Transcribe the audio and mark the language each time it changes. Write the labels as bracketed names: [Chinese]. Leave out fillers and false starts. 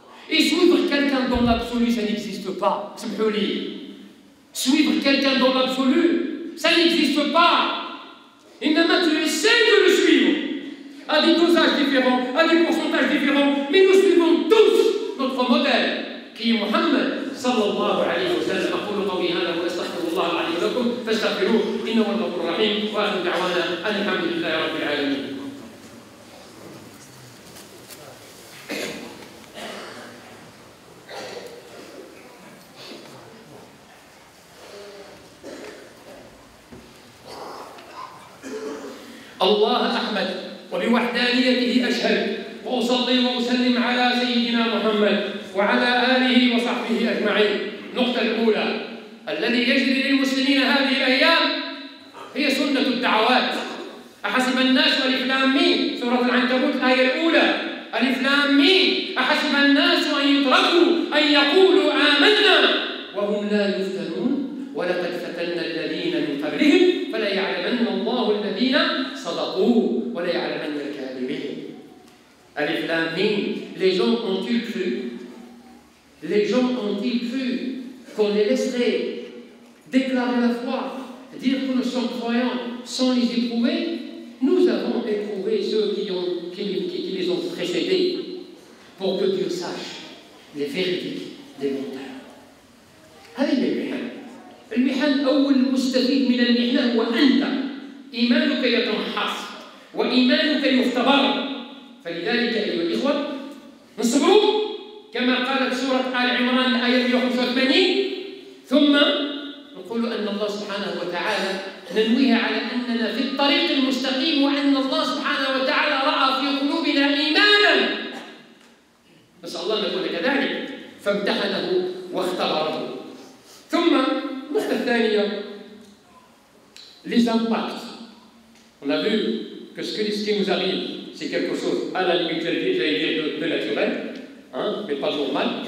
[French] Et suivre quelqu'un dans l'absolu, ça n'existe pas. Suivre quelqu'un dans l'absolu, ça n'existe pas. [Arabic] Innama, [French] tu essaies de le suivre, à des dosages différents, à des pourcentages différents, mais nous suivons tous notre modèle, qui est Muhammad sallallahu alayhi wa sallam. [Arabic] أقول قولي هذا وأستغفر الله العلي لكم فاستغفروه إنه هو الغفور الرحيم وآخر دعوانا أن الحمد لله رب العالمين. الله أحمد وبوحدانيته أشهد وأصلي وأسلم على سيدنا محمد وعلى آله وصحبه أجمعين. النقطة الأولى الذي يجري للمسلمين هذه الأيام هي سنة الدعوات. أحسب الناس ألف لام ميم، سورة العنكبوت الآية الأولى، ألف لام ميم، أحسب الناس أن يتركوا أن يقولوا آمنا وهم لا يفتنون ولقد فتنا الذين من قبلهم فلا يعلمن الله الذين صدقوا ولا يعلمن الكاذبين. ألف لام ميم. [French] Les gens ont-ils cru? Les gens ont-ils cru qu'on les laisserait déclarer la foi, dire que nous sommes croyants sans les éprouver? Nous avons éprouvé ceux qui les ont précédés pour que Dieu sache les vérités des menteurs. [Arabic] هذه المحن. المحن أول مستفيد من المحنة هو أنت. إيمانك يتمحص وإيمانك يختبر. فلذلك أيها الإخوة نصبروا كما قالت سورة آل عمران الآية 185. ثم نقول أن الله سبحانه وتعالى ننويها على أننا في الطريق المستقيم وأن الله سبحانه وتعالى رأى في قلوبنا إيمانا. نسأل الله أن نكون كذلك فامتحنه واختبره. ثم النقطة الثانية [French] les impacts. On a vu que ce qui nous arrive, c'est quelque chose à la limite, j'allais dire, de naturel, hein, mais pas normal.